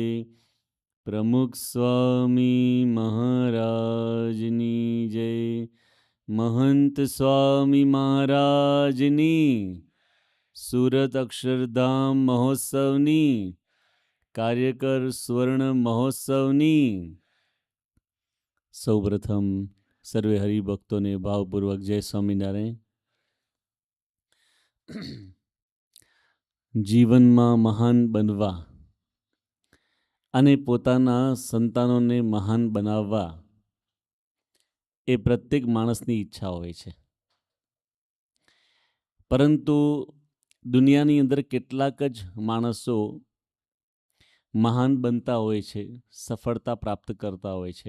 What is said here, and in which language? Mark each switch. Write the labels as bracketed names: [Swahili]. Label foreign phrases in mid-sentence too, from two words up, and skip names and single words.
[Gujarati] પ્રમુખ સ્વામી મહારાજની જય। મહંત સ્વામી મહારાજની સૂરત અક્ષરધામ મહોત્સવની કાર્યકર સ્વર્ણ મહોત્સવની સૌપ્રથમ સર્વે હરિભક્તોને ભાવપૂર્વક જય સ્વામિનારાયણ। જીવનમાં મહાન બનવા અને પોતાના સંતાનોને મહાન બનાવવા એ પ્રત્યેક માણસની ઈચ્છા હોય છે, પરંતુ દુનિયાની અંદર કેટલાક જ માણસો મહાન બનતા હોય છે, સફળતા પ્રાપ્ત કરતા હોય છે।